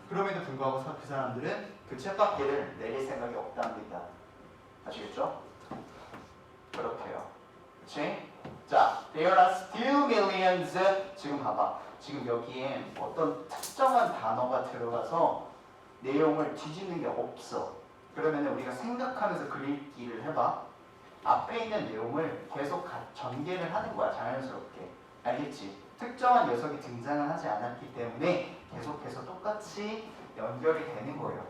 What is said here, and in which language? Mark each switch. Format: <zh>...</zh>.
<ko>그럼에도 불구하고 그 사람들은 그 쳇바퀴를 내릴 생각이 없다는 게 있다. 아시겠죠? 그렇게요. 그치?</ko> <en>자, there are still millions.</en> <ko>지금 봐봐. 지금 여기에 어떤 특정한 단어가 들어가서 내용을 뒤집는 게 없어. 그러면 우리가 생각하면서 그리기를 해봐. 앞에 있는 내용을 계속 전개를 하는 거야. 자연스럽게. 알겠지? 특정한 녀석이 등장을 하지 않았기 때문에 계속해서 똑같이 연결이 되는 거예요.</ko>